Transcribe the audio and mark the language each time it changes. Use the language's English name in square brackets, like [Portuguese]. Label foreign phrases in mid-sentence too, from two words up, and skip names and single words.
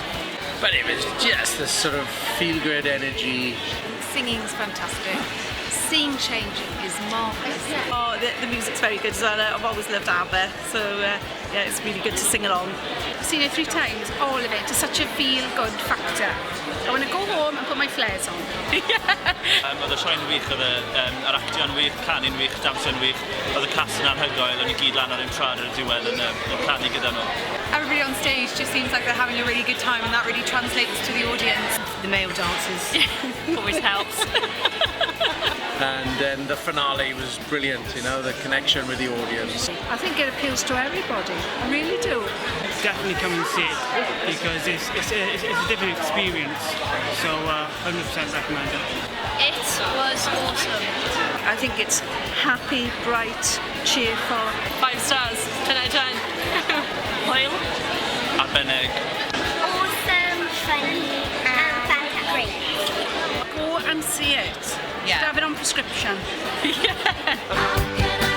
[English] But it was just this sort of feel-good energy. Singing's fantastic. Scene changing is marvellous. Oh, the music's very good as well. I've always loved ABBA, so yeah, it's really good to sing along. I've seen it 3 times, all of it, to such a feel-good factor. I want to go home and put my flares on. [Welsh] Oedd y sioe'n wych, oedd yr actio'n wych, canu'n wych, dansio'n wych, oedd y cast yn anhygoel, o'n i gyd lan ar un trad ar y diwedd yn canu gyda nhw. [English] Everybody on stage just seems like they're having a really good time, and that really translates to the audience. The male dancers. Always helps. And then the finale was brilliant, you know, the connection with the audience. I think it appeals to everybody, I really do. Definitely come and see it because it's a different experience, so 100% recommend it. It was awesome. I think it's happy, bright, cheerful. 5 stars, 10 out of 10. Hwyl. Arbennig. Awesome, funny, and fantastic. Go and see it. Yeah. Have it on prescription. Yeah.